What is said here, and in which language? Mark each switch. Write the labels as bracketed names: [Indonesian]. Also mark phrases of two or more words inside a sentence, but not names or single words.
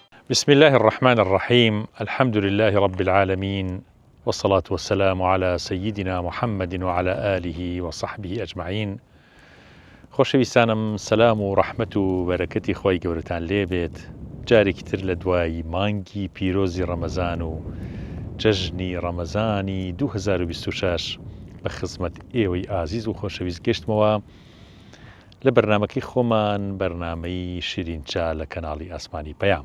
[Arabic] بسم الله الرحمن الرحيم. الحمد لله رب العالمين، والصلاة والسلام على سيدنا محمد وعلى آله وصحبه أجمعين. [Central Kurdish] خۆشەویستانم، سلام و ڕەحمەت و بەرەکەتی خۆی گەورەتان لێبێت. جارێکی تر لە دوای مانگی پیرۆزی ڕەمەزان و جەژنی ڕەمەزانی 2026 بە خزمەت ئێوەی ئازیز و خۆشەویست گەشتمەوە لە بەرنامەکەی خۆمان، بەرنامەی شیرینچا لە کەناڵی ئاسمانی پەیام.